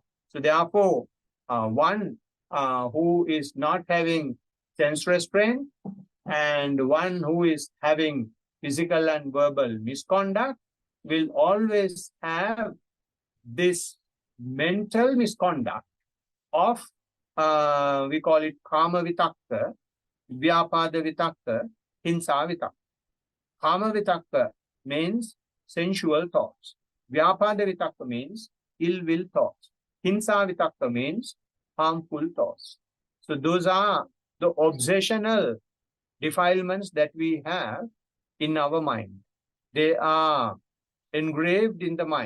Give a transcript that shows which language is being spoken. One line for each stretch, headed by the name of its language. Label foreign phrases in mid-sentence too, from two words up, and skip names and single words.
English: So therefore, one who is not having sense restraint, and one who is having physical and verbal misconduct, will always have this mental misconduct of, we call it
Pali: kama vitakka, vyapada vitakka, hinsa vitakka. Kama vitakka
English: means sensual thoughts.
Pali: Vyapada vitakka
English: means ill will thoughts.
Pali: Hinsa vitakka
English: means harmful thoughts. So those are the obsessional defilements that we have in our mind. They are engraved in the mind.